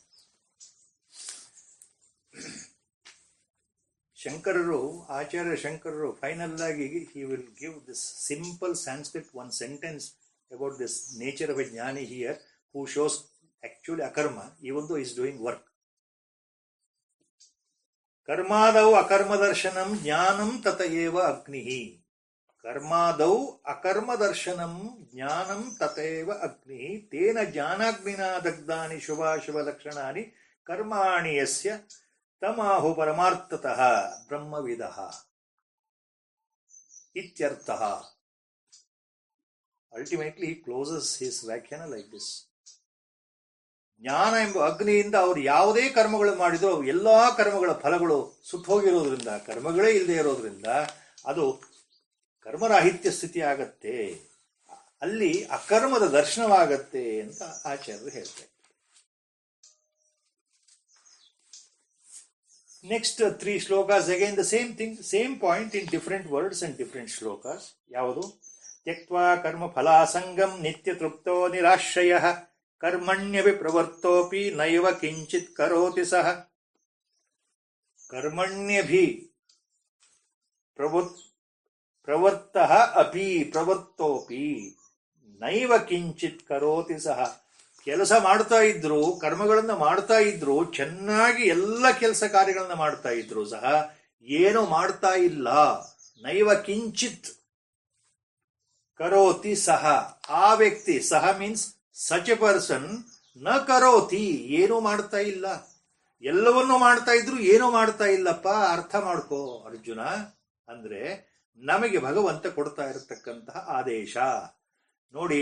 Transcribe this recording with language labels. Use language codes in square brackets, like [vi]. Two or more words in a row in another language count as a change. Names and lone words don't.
[kn] ಶಂಕರರು, ಆಚಾರ್ಯ ಶಂಕರರು ಫೈನಲ್ ಆಗಿ [en] he will give this simple Sanskrit one sentence about this nature of a jnani here who shows actually akarma even though is doing work. [sa] ಕರ್ಮಾದೌ ಅಕರ್ಮದರ್ಶನಂ ಜ್ಞಾನಂ ತತ ಏವ ಅಗ್ನಿ. ಕರ್ಮಾದೌ ಅಕರ್ಮದರ್ಶನಂ ಜ್ಞಾನಂ ತತೇವ ಅಗ್ನಿ ತೇನ ಜ್ಞಾನಾಗ್ನಿನಾ ದಗ್ಧಾನಿ ಶುಭಾಶುಭ ಲಕ್ಷಣಾನಿ ಕರ್ಮಾಣಿ ಯಸ್ಯ ತಮಾಹು ಪರಮಾರ್ಥತಃ ಬ್ರಹ್ಮವಿದಃ ಇತ್ಯರ್ಥಃ. ಅಲ್ಟಿಮೇಟ್ಲಿ he closes his ವ್ಯಾಖ್ಯಾನ [en] like this. [kn] ಜ್ಞಾನ ಎಂಬ ಅಗ್ನಿಯಿಂದ ಅವರು ಯಾವುದೇ ಕರ್ಮಗಳು ಮಾಡಿದ್ರು ಎಲ್ಲಾ ಕರ್ಮಗಳ ಫಲಗಳು ಸುಟ್ಟು ಹೋಗಿರೋದ್ರಿಂದ, ಕರ್ಮಗಳೇ ಇಲ್ಲದೆ ಇರೋದ್ರಿಂದ ಅದು ಕರ್ಮರಾಹಿತ್ಯ ಸ್ಥಿತಿ ಆಗತ್ತೆ, ಅಲ್ಲಿ ಅಕರ್ಮದ ದರ್ಶನವಾಗತ್ತೆ ಅಂತ ಆಚಾರ್ಯರು ಹೇಳ್ತಾರೆ. [en] Next 3 shlokas again the same thing, same point in different words and different shlokas. [sa] ಯಾವುದು? ತ್ಯಕ್ವಾ ಕರ್ಮ ಫಲಾಸಂಗಂ ನಿತ್ಯ ತೃಪ್ತೋ ನಿರಾಶ್ರಯಃ ಕರ್ಮಣ್ಯಪಿ ಪ್ರವರ್ತೋಪಿ ನೈವ ಕಿಂಚಿತ್ ಕರೋತಿ ಸಹ. ಕರ್ಮಣ್ಯಭಿ ಪ್ರವರ್ತಃ ಅಪಿ ಪ್ರವರ್ತೋಪಿ ನೈವ ಕಿಂಚಿತ್ ಕರೋತಿ ಸಹ. [kn] ಕೆಲಸ ಮಾಡ್ತಾ ಇದ್ರು, ಕರ್ಮಗಳನ್ನ ಮಾಡ್ತಾ ಇದ್ರು, ಚೆನ್ನಾಗಿ ಎಲ್ಲ ಕೆಲಸ ಕಾರ್ಯಗಳನ್ನ ಮಾಡ್ತಾ ಇದ್ರು ಸಹ ಏನು ಮಾಡ್ತಾ ಇಲ್ಲ. [sa] ನೈವ ಕಿಂಚಿತ್ ಕರೋತಿ ಸಹ, [kn] ಆ ವ್ಯಕ್ತಿ, [sa] ಸಹ [en] means such a person, [sa] ನ ಕರೋತಿ, [kn] ಏನೂ ಮಾಡ್ತಾ ಇಲ್ಲ. ಎಲ್ಲವನ್ನೂ ಮಾಡ್ತಾ ಇದ್ರು, ಏನೂ ಮಾಡ್ತಾ ಇಲ್ಲಪ್ಪ. ಅರ್ಥ ಮಾಡ್ಕೋ ಅರ್ಜುನ. ಅಂದ್ರೆ ನಮಗೆ ಭಗವಂತ ಕೊಡ್ತಾ ಇರತಕ್ಕಂತಹ ಆದೇಶ ನೋಡಿ.